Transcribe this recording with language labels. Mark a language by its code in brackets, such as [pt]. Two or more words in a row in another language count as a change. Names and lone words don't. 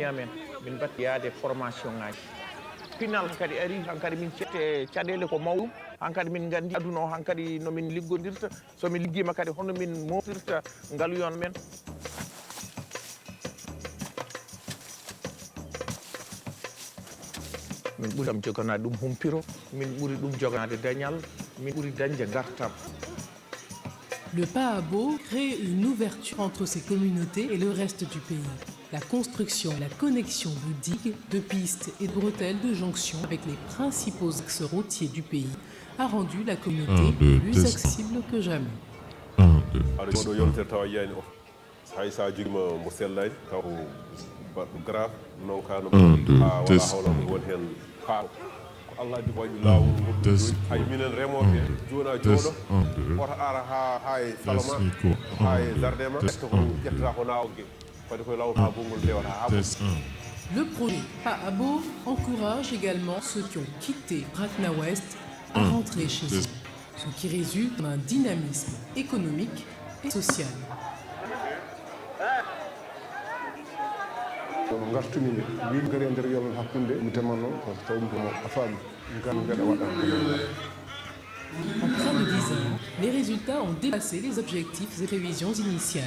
[ff] amen min mbatti yaade formation ngaji pinal hankadi ari hankadi min cette caɗele ko mawɗum hankadi min gandi aduna o hankadi nomin liggodirta somin liggima kadi hono min moftirta ngaaluyon men min ɓuuri ɗam joganade ɗum humpiro min ɓuuri ɗum joganade dañal min ɓuuri dañde gartam. [fr] Le Paabo crée une ouverture entre ces communautés et le reste du pays. La construction et la connexion de digues, de pistes et de bretelles de jonction avec les principaux axes routiers du pays a rendu la communauté plus accessible que jamais. [ff] Allah di waɗi lawol ngol hay minen remoɓe jona jooɗo oto ara ha e salama ha e jardin ma est ko ƴettata ko nawge fadi koye lawta gongol dewata ha [fr] Le projet Paabo encourage également ceux qui ont quitté Bakna-Ouest à rentrer chez eux, ce qui résulte d'un dynamisme économique et social. [ff] gartumi wi gari e nder yolon hakkunde mi teman noon ko taw mo afami ngam gaɗa waɗa [fr] En près de 10 ans, les résultats ont dépassé les objectifs et prévisions initiales.